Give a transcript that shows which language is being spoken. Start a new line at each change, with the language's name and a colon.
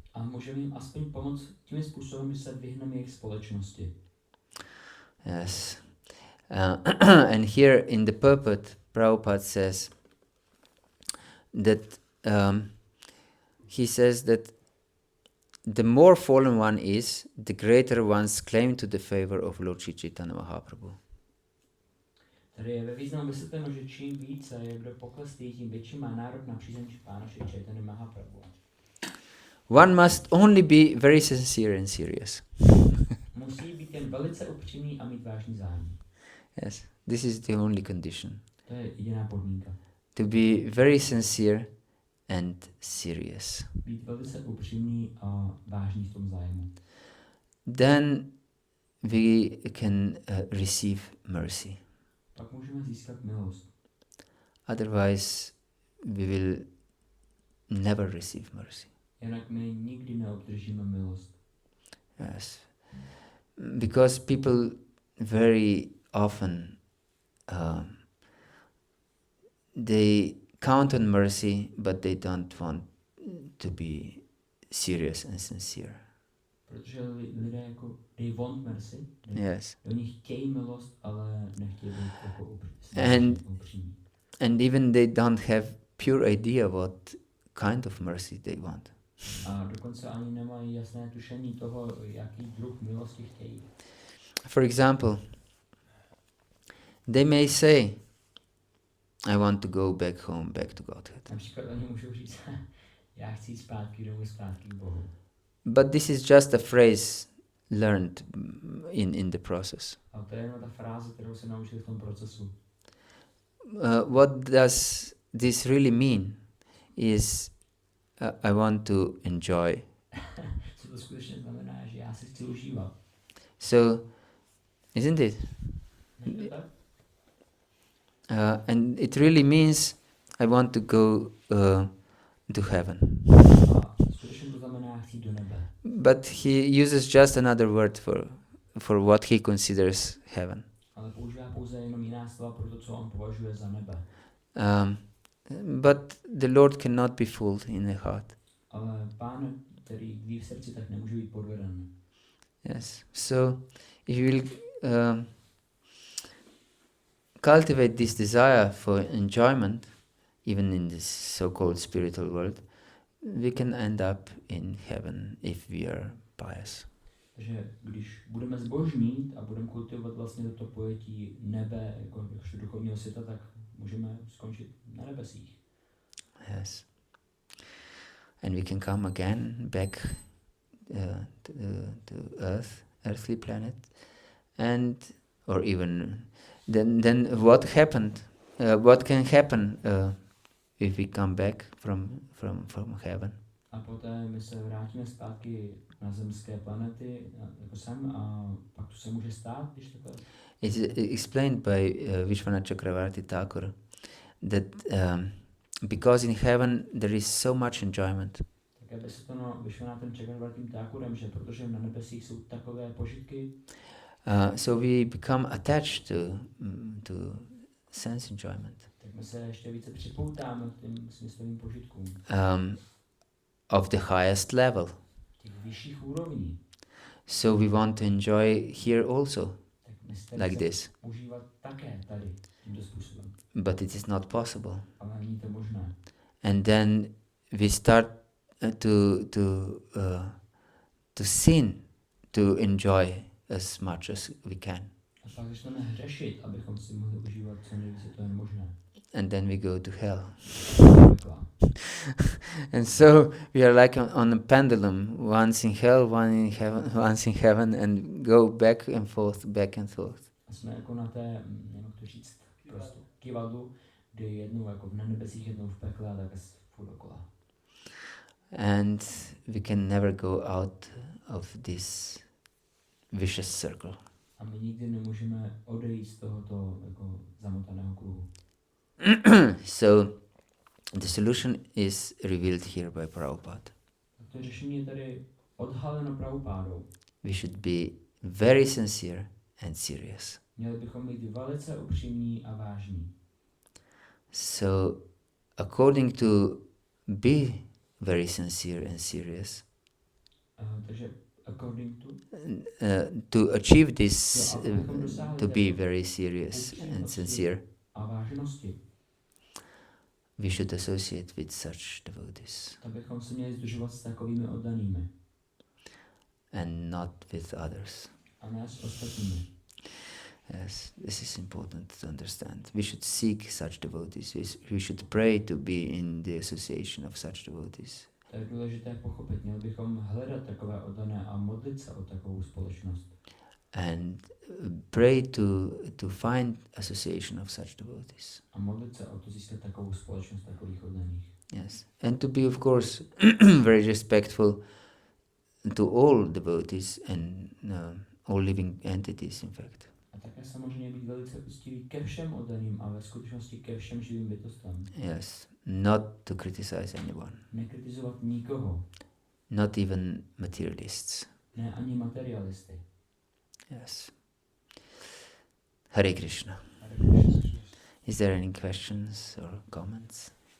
Czech: A můžeme jim aspoň pomoct tím způsobem, že se vyhneme jejich společnosti.
English: Yes. And here in the purport, Prabhupada says that he says that the more fallen one is, the greater one's claim to the favor of Lord Caitanya Mahaprabhu.
Czech: Tady je ve významu vysvětleno, že čím více je kdo pokleslý, tím větší má nárok na přízeň Pána Šri Caitanya Mahaprabhu.
English: One must only be very sincere and serious.
Czech: Musí být jen velice upřímný a mít vážný zájem.
English: Yes, this is the only condition.
Czech: To je jediná podmínka.
English: To be very sincere and serious.
Czech: Být velice upřímný a vážný v tom zájmu.
English: Then we can receive mercy.
Czech: Pak můžeme získat milost.
English: Otherwise, we will never receive mercy.
Czech: Jinak my nikdy neobdržíme milost.
English: Yes, because people very often they count on mercy, but they don't want to be serious and sincere.
Czech: Protože lidé jako
English: they want mercy. Yes,
Czech: Oni chtějí milost, ale nechtějí být jako upřímní.
English: And even they don't have pure idea what kind of mercy they want.
Czech: A dokonce ani nemají jasné tušení toho, jaký druh milosti chtějí.
English: For example, they may say, I want to go back home, back to Godhead.
Czech: Například oni můžou říct, já chci jít zpátky domů, zpátky k Bohu.
English: But this is just a phrase learned in the process.
Czech: A to je jenom ta fráze, kterou se naučili v tom procesu.
English: What does this really mean is I want to enjoy.
Czech: Co to skutečně znamená, že já si chci užívat.
English: So, isn't it?
Czech: Není to tak?
English: And it really means I want to go to heaven.
Czech: A skutečně to znamená, já chci do nebe.
English: But he uses just another word for what he considers heaven.
Czech: Ale používá pouze jenom jiná slova pro to, co on považuje za nebe.
English: But the Lord cannot be fooled in the heart.
Czech: Ale Pán, který ví v srdci, tak nemůže být podveden.
English: Yes. So if you will cultivate this desire for enjoyment, even in this so-called spiritual world, we can end up in heaven if we are pious.
Czech: Takže když budeme zbožní a budeme kultivovat vlastně toto pojetí nebe jako duchovního světa, tak můžeme skončit na nebesích.
English: Yes. And we can come again back to earthly planet, and or even then what happened? What can happen if we come back from heaven?
Czech: A poté my se vrátíme zpátky na zemské planety, jako sem, a pak to se může stát, když takhle...
English: It's explained by Vishwanath Chakravarti Thakur that because in heaven there is so much enjoyment.
Czech: Tak aby se to Vishwanathem Chakravartim Thakurem, že protože na nebesích jsou takové požitky,
English: so we become attached to sense enjoyment.
Czech: tak my se ještě více připoutáme k těm smyslovým požitkům.
English: Of the highest level.
Czech: Těch vyšších úrovní.
English: So we want to enjoy here also,
Czech: Tak my
English: like this.
Czech: užívat také tady tímto způsobem.
English: But it is not possible.
Czech: Ale není to možné.
English: And then we start to sin, to enjoy as much as we can.
Czech: A pak začneme hřešit, abychom si mohli užívat co nejvíce, to je možné.
English: And then we go to hell.
Czech: Takhle.
English: And so we are like on a pendulum, once in hell, once in heaven, and go back and forth.
Czech: A jsme jako na té, jak to říct, prostě kivadlu, kdy jednou jako na nebesích, jednou v pekle a tak furt dokola.
English: And we can never go out of this vicious circle.
Czech: A my nikdy nemůžeme odejít z tohoto jako zamotaného kruhu.
English: So the solution is revealed here by Prabhupada.
Czech: To řešení je tady odhaleno Prabhupádou.
English: We should be very sincere and serious.
Czech: Měli bychom být velice upřímní a vážní.
English: So according to be very sincere and serious,
Czech: Takže
English: according to achieve this,
Czech: dosáhli
English: to be
Czech: této
English: very serious and sincere,
Czech: a vážnosti,
English: we should associate with such devotees
Czech: tak bychom se měli združovat s takovými oddanými
English: and not with others.
Czech: a ne s ostatními.
English: Yes, this is important to understand. We should seek such devotees. We should pray to be in the association of such devotees.
Czech: To je důležité pochopit. Měli bychom hledat takové oddané a modlit se o takovou společnost.
English: And pray to find association of such devotees.
Czech: A modlit se o to získat takovou společnost takových oddaných.
English: Yes, and to be of course very respectful to all devotees and all living entities, in fact.
Czech: A také samozřejmě být velice úctivý ke všem oddaným a ve skutečnosti ke všem živým bytostem.
English: Yes, not to criticize anyone.
Czech: Nekritizovat nikoho.
English: Not even materialists.
Czech: Ne ani materialisty.
English: Yes. Hare Krishna. Is there any questions or comments?